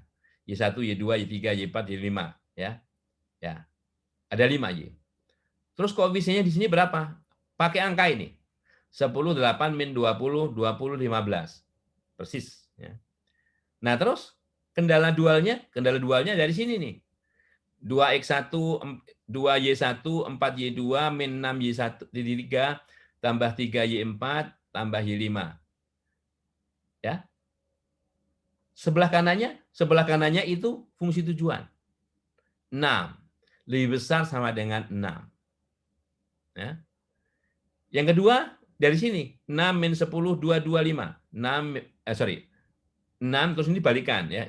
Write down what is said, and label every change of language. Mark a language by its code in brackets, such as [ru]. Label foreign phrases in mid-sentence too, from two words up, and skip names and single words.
[id] Y1, Y2, Y3, Y4, Y5 ya. Ya. Ada 5 Y. Terus koefisiennya di sini berapa? Pakai angka ini. 10, 8, min 20, 20, 15. Persis ya. Nah, terus kendala dualnya dari sini nih. 2x1, 2y1, 4y2, min 6y1, 3, tambah 3y4, tambah y5. Ya. Sebelah kanannya itu fungsi tujuan. 6. Lebih besar sama dengan 6. Ya. Yang kedua, dari sini. 6 min 10, 2, 2, 5. 6 terus ini balikan. Ya.